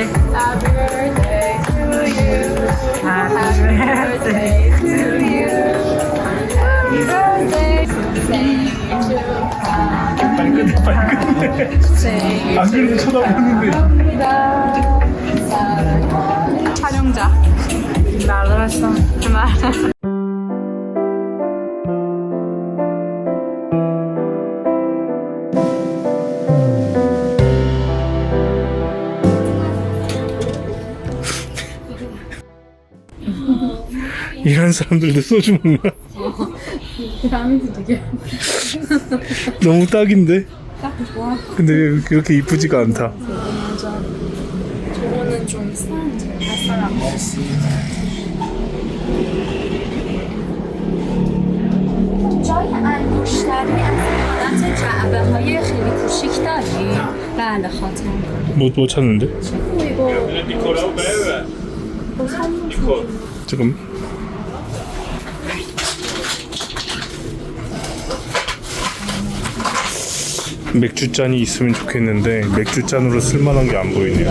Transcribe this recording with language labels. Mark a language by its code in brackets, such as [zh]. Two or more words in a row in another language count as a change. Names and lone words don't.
[en] Happy birthday to you. Happy birthday to you. Happy birthday. [ko] 생일 축하합니다. 생일 안 그래도 쳐다보는데. 축하합니다. 사랑하는 촬영자. 말로 했어. 말. 이런 사람들도 소주 먹나? 다음에도 되게 너무 딱인데? 딱 좋아. 근데 왜 그렇게 이쁘지가 않다. 맞아. 저거는 좀 쌀쌀한 거. [fa] جای انگشتری از حالت جعبه های خیلی کوچیک داری؟ بله خاطر [ko] 뭐 찾는데? 지금 맥주잔이 있으면 좋겠는데 맥주잔으로 쓸만한 게 안 보이네요.